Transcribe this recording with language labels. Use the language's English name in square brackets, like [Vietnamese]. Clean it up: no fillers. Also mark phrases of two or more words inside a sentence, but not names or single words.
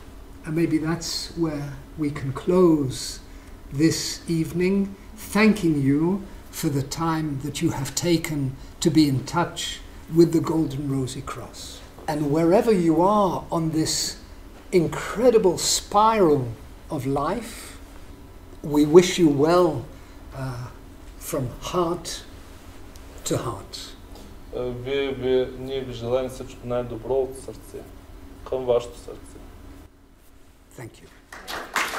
[English] And maybe that's where we can close this evening, thanking you for the time that you have taken to be in touch with the Golden Rosy Cross. And wherever you are on this incredible spiral of life, we wish you well from heart to heart. [Bulgarian] Ние ви желаем всичко най-добро от сърце, към вашето сърце. [English] Thank you.